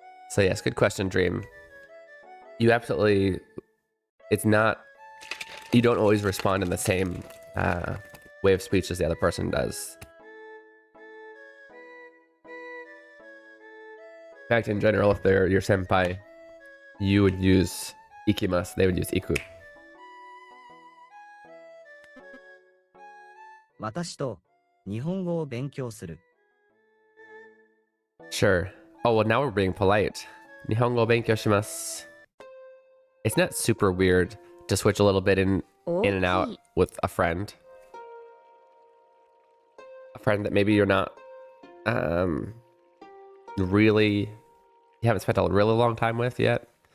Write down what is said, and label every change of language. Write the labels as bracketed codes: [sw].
[en] So yes, good question, Dream. You absolutely, it's not, you don't always respond in the same way of speech as the other person does. In fact, in general, if they're your senpai, you would use ikimasu, they would use iku. [ja] 私と日本語を勉強する。 [en] Sure. Oh, well, now we're being polite. [ja] Nihongo benkyou shimasu. [en] It's not super weird to switch a little bit in and out with a friend. A friend that maybe you're not really, you haven't spent a really long time with yet.